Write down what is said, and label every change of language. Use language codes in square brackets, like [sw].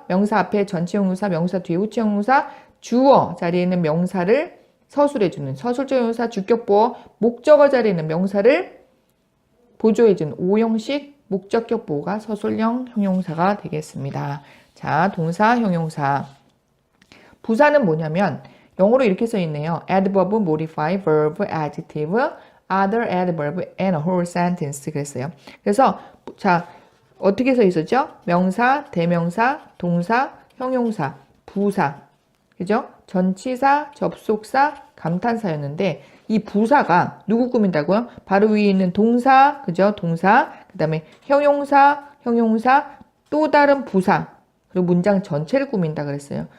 [ko] 명사 앞에 전치 형용사, 명사 뒤에 후치 형용사, 주어 자리에 있는 명사를 서술해주는 서술적 형용사, 주격보어, 목적어 자리에 있는 명사를 보조해주는 5형식 목적격 보호가 서술형 형용사가 되겠습니다. 자, 동사, 형용사. 부사는 뭐냐면 영어로 이렇게 써 있네요. [en] adverb, modify, verb, adjective, other adverb, and a whole sentence [ko] 그랬어요. 그래서 자 어떻게 써 있었죠? 명사, 대명사, 동사, 형용사, 부사, 그죠? 전치사, 접속사, 감탄사였는데 이 부사가 누구 꾸민다고요? 바로 위에 있는 동사, 그죠? 동사, 그 다음에 형용사, 또 다른 부사, 그리고 문장 전체를 꾸민다 그랬어요.